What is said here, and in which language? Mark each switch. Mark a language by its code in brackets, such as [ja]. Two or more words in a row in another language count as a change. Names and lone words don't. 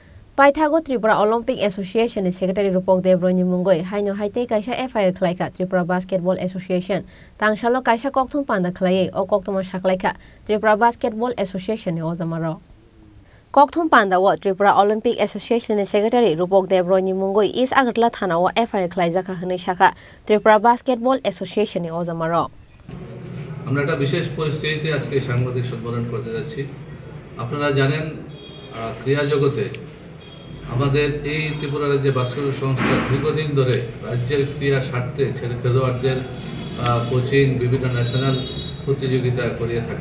[trp] Paithago Tripura Olympic Association Secretary Rupak Debroy ni Mungwi haino haite kaisa FIR Khlaijakha Tripura Basketball Association tangshalo kaisa kokthum panda khlaiye o koktoma Khlaijakha Tripura Basketball Association ni ozamaro kokthum panda wo Tripura Olympic Association Secretary Rupak Debroy ni Mungwi is Agartala Thanao FIR Khlaijakha hne shakha Tripura Basketball Association ni ozamaro [bn] আমরা একটা বিশেষ পরিস্থিতিতে আজকে সাংবাদিক সম্মেলন করতে যাচ্ছি। আপনারা জানেন ক্রীড়া জগতে আমাদের এই ত্রিপুরা রাজ্যে বাস্কেটবল সংস্থা দীর্ঘদিন ধরে রাজ্যের ক্রীড়া স্বার্থে ছেলে খেলোয়াড়দের কোচিং বিভিন্ন ন্যাশনাল প্রতিযোগিতা করিয়ে থাকে।